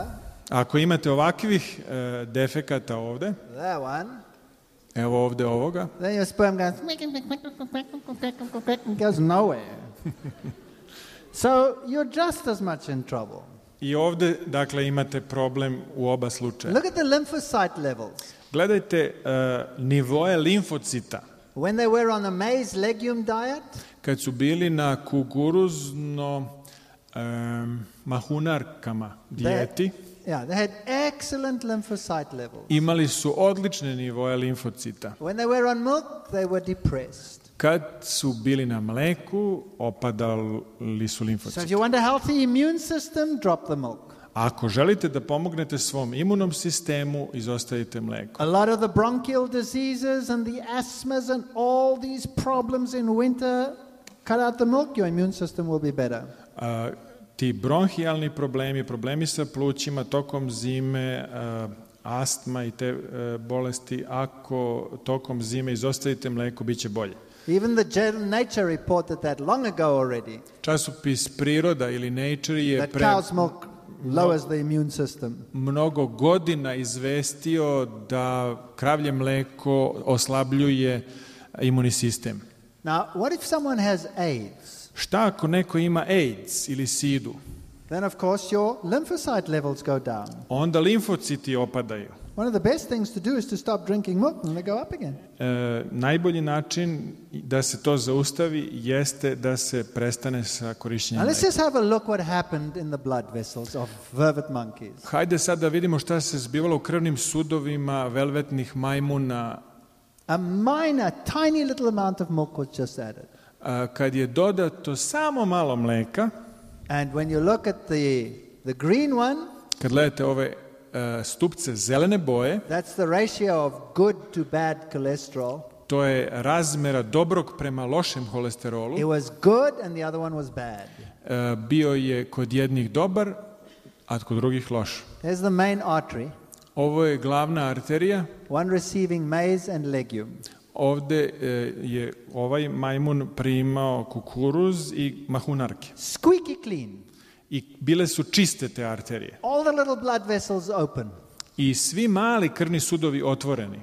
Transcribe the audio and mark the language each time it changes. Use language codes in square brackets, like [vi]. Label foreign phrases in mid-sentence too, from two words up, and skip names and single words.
[sr] ako imate ovakvih defekata ovde, [en] that one, [sr] evo ovde ovoga, [en] then your sperm goes nowhere. So you're just as much in trouble. [sr] I ovde, dakle, imate problem u oba slučaja. [en] Look at the lymphocyte levels. [sr] Gledajte nivoe limfocita. [en] When they were on a maize legume diet, [sr] kad su bili na kukuruzno mahunarkama dijeti, [en] they had excellent lymphocyte levels. [sr] imali su odlične nivoe limfocita. [en] When they were on milk, they were depressed. [sr] Kad su bili na mleku, opadali su limfociti. [en] So if you want a healthy immune system, drop the milk. [sr] Ako želite da pomognete svom imunom sistemu, izostavite mleko. [en] A lot of the bronchial diseases and the asthmas and all these problems in winter, cut out the milk, your immune system will be better. [sr] Ti bronhijalni problemi sa plućima tokom zime, astma i te bolesti, ako tokom zime izostavite mleko, bit će bolje. [en] Even the Nature reported that long ago already. [sr] Časopis Priroda ili Nature je [en] that cow's milk lowers the immune system. [sr] Mnogo godina izvestio da kravlje mleko oslabljuje imunni sistem. [en] Now, what if someone has AIDS? [sr] Šta ako neko ima AIDS ili sidu? [en] Then of course your lymphocyte levels go down. [sr] Onda limfociti opadaju. [en] One of the best things to do is to stop drinking milk and they go up again. [sr] Najbolji način da se to zaustavi jeste da se prestane sa korišćenjem mleka. [en] Let's just have a look what happened in the blood vessels of vervet monkeys. [sr] Hajde sad da vidimo šta se zbivalo u krvnim sudovima velvetnih majmuna. [en] A minor, tiny little amount of milk was just added. [sr] Kad je dodato samo malo mleka, [en] and when you look at the green one, [sr] kad gledate ove stupce zelene boje, [en] that's the ratio of good to bad cholesterol. [sr] To je razmera dobrog prema lošem holesterolu. [en] It was good and the other one was bad. [sr] bio je kod jednih dobar, a kod drugih loš. [en] There's the main artery. [sr] Ovo je glavna arterija. [en] One receiving maize and legume. [sr] Ovde je ovaj majmun primao kukuruz i mahunarke. [en] Squeaky clean. [sr] I bile su čiste te arterije. [en] All the little blood vessels open. [sr] I svi mali krvni sudovi otvoreni.